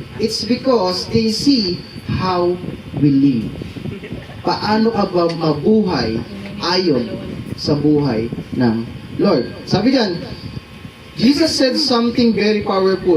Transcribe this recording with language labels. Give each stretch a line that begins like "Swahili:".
English: It's because they see how we live.
Filipino: Paano ka ba mabuhay ayon sa buhay ng Lord?
English: Sabi dyan, Jesus said something very powerful.